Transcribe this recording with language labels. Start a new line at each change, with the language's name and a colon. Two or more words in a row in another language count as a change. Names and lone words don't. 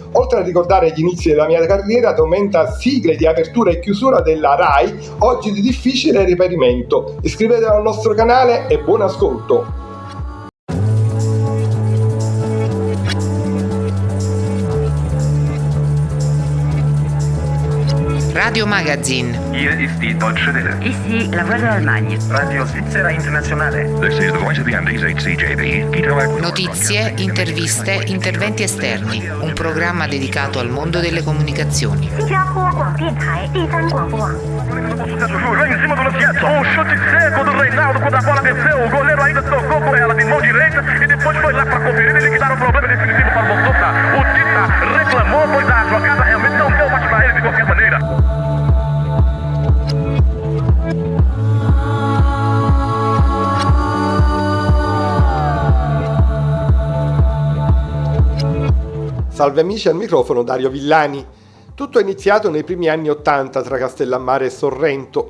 Italian: Oltre a ricordare gli inizi della mia carriera, documenta sigle di apertura e chiusura della RAI, oggi di difficile reperimento. Iscrivetevi al nostro canale e buon ascolto! Radio Magazine.
German: Hier ist die Deutsche Welle.
French: Ici la voix de l'Allemagne.
Italian: Radio Svizzera Internazionale.
English: This is the voice of the Andes, HCJB.
Italian: Notizie, interviste, interventi esterni. Un programma dedicato al mondo delle comunicazioni.
Portuguese: Lá em cima do Luciano, o chute seco do Reinaldo quando a bola desceu, o goleiro ainda tocou com ela de mão direita e depois foi lá para conferir e liquidar o problema definitivo para o Bontosa. O Tita reclamou, pois a jogada realmente não deu mais para ele de qualquer maneira.
Italian: Salve amici, al microfono Dario Villani. Tutto è iniziato nei primi anni '80 tra Castellammare e Sorrento.